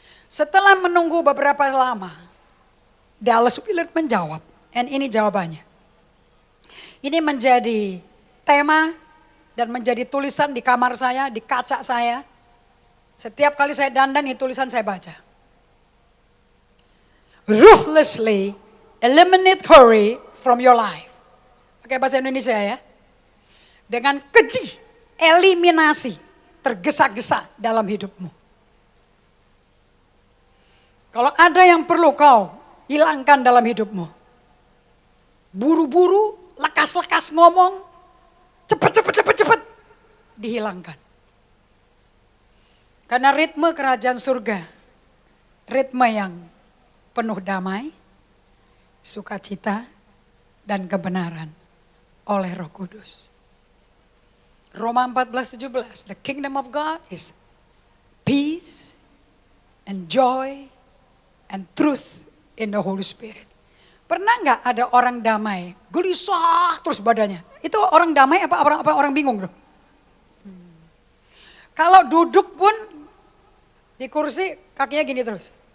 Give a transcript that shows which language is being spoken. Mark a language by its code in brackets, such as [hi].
[id] Setelah menunggu beberapa lama, Dallas Willard menjawab, dan ini jawabannya. Ini menjadi tema dan menjadi tulisan di kamar saya, di kaca saya. Setiap kali saya dandan, ini tulisan saya baca. [en] Ruthlessly eliminate hurry from your life. [id] Pakai bahasa Indonesia ya. Dengan keji, eliminasi, tergesa-gesa dalam hidupmu. Kalau ada yang perlu kau hilangkan dalam hidupmu. Buru-buru, lekas-lekas ngomong, cepat, dihilangkan. Karena ritme kerajaan surga, ritme yang penuh damai, sukacita, dan kebenaran oleh Roh Kudus. [en] Roma 14:17, the kingdom of God is peace and joy and truth in the Holy Spirit. [id] Pernah nggak ada orang damai, gelisah terus badannya? Itu orang damai apa orang bingung loh? Kalau duduk pun di kursi kakinya gini terus.